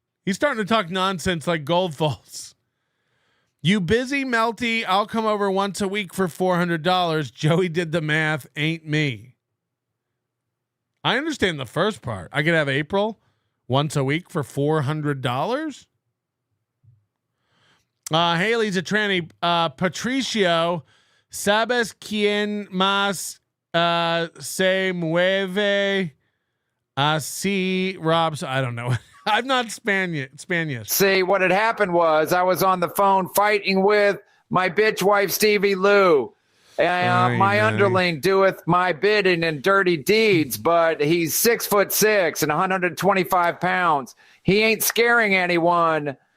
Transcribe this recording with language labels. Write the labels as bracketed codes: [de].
[en] He's starting to talk nonsense like Goldfalls. You busy, Melty? I'll come over once a week for $400. Joey did the math. Ain't me. I understand the first part. I could have April once a week for $400. Haley's a tranny. [es] Patricio, ¿sabes quién más se mueve así? [en] Rob's. I don't know. I'm not Spanish. See, what had happened was I was on the phone fighting with my bitch wife, Stevie Lou. My underling doeth my bidding and dirty deeds, but he's 6'6" and 125 pounds. He ain't scaring anyone.